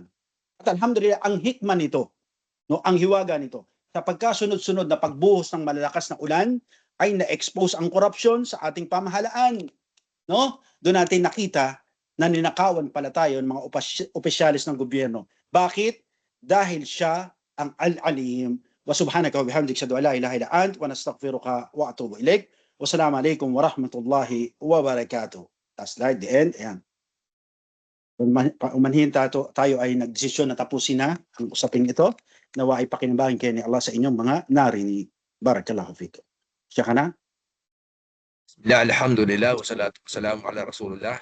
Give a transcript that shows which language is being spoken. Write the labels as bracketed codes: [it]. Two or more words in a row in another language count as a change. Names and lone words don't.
[tl] At alhamdulillah, ang hikman nito, no, ang hiwaga nito, sa pagkasunod-sunod na pagbuhos ng malalakas na ulan, ay na-expose ang korupsyon sa ating pamahalaan. No? Doon natin nakita na ninakawan pala tayo ng mga opisyalis ng gobyerno. Bakit? Dahil siya ang Al-Alim. [ar] وسبحانك وبحمدك أشهد أن لا إله إلا أنت ونستغفرك ونتوب إليك. والسلام عليكم ورحمة الله وبركاته. [en] That's slide, the end. [tl] Ayan. Umanhin tayo ay nagdesisyon na tapusin na ang usaping ito. Nawa ay pakinabangin kayo ni Allah sa inyong mga narinig. [ar] بارك الله فيكم. [tl] Siya ka na? [ar] الحمد لله والصلاة والسلام على رسول الله.